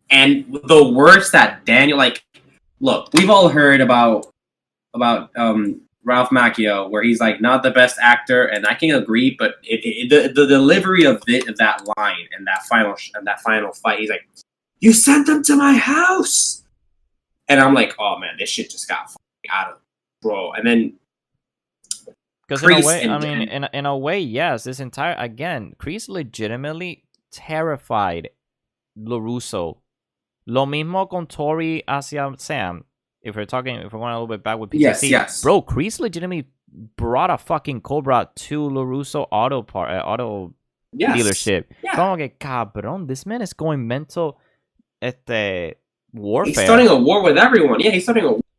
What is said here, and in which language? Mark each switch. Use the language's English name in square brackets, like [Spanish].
[English] And the words that Daniel look, we've all heard about Ralph Macchio, where he's like not the best actor, and I can agree, but the delivery of that line and that final fight, he's like, "You sent them to my house," and I'm like, "Oh man, this shit just got out of control." And then, because in a way, yes, this entire Kreese legitimately terrified LaRusso. [Spanish] Lo mismo con Tori hacia Sam. [English] If we're going a little bit back with PTC, yes. Bro, Kreese legitimately brought a fucking Cobra to LaRusso auto dealership. Yeah. Como que, cabrón, this man is going mental warfare. He's starting a war with everyone. Yeah, he's starting a war.